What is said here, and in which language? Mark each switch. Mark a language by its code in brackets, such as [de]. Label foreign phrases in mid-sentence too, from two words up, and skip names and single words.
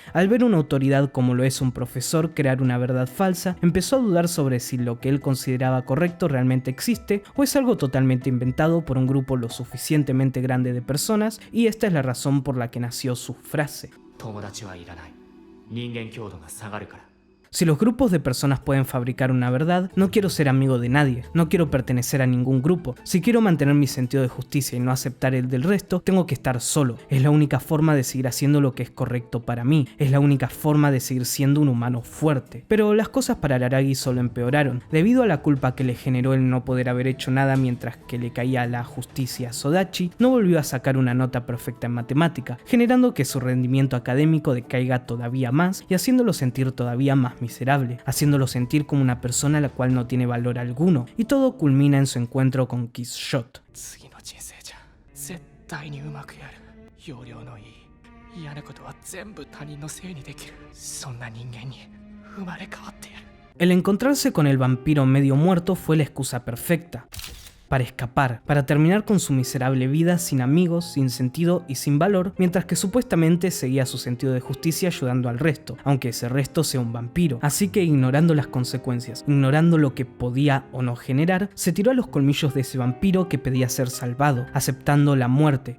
[es] Al ver una autoridad como lo es un profesor crear una verdad falsa, empezó a dudar sobre si lo que él consideraba correcto realmente existe o es algo totalmente inventado por un grupo lo suficientemente grande de personas, y esta es la razón por la que nació su frase. [ja] 友達はいらない。人間強度が下がるから。 [es] Si los grupos de personas pueden fabricar una verdad, no quiero ser amigo de nadie, no quiero pertenecer a ningún grupo. Si quiero mantener mi sentido de justicia y no aceptar el del resto, tengo que estar solo. Es la única forma de seguir haciendo lo que es correcto para mí, es la única forma de seguir siendo un humano fuerte. Pero las cosas para Araragi solo empeoraron, debido a la culpa que le generó el no poder haber hecho nada mientras que le caía la justicia a Sodachi. No volvió a sacar una nota perfecta en matemática, generando que su rendimiento académico decaiga todavía más y haciéndolo sentir todavía más miserable, haciéndolo sentir como una persona a la cual no tiene valor alguno, y todo culmina en su encuentro con Killshot. [ja] 次の人生じゃ絶対にうまくやる。要領のいい嫌なことは全部他人のせいにできる。そんな人間に生まれ変わってやる。 [es] El encontrarse con el vampiro medio muerto fue la excusa perfecta para escapar, para terminar con su miserable vida sin amigos, sin sentido y sin valor, mientras que supuestamente seguía su sentido de justicia ayudando al resto, aunque ese resto sea un vampiro. Así que ignorando las consecuencias, ignorando lo que podía o no generar, se tiró a los colmillos de ese vampiro que pedía ser salvado, aceptando la muerte.